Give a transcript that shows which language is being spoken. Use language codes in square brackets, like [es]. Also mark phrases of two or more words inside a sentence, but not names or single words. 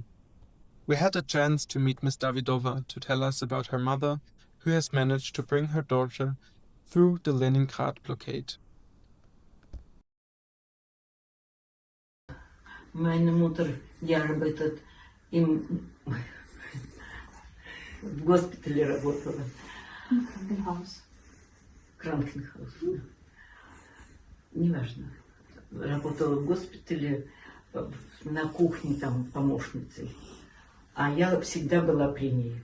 [en] We had a chance to meet Miss Davidova to tell us about her mother, who has managed to bring her daughter through the Leningrad blockade. [de] Meine Mutter, die arbeitet im [ru] в госпитале работала. [de] Krankenhaus. Krankenhaus. [ru] неважно. Работала в госпитале, на кухне там помощницей. А я всегда была при ней.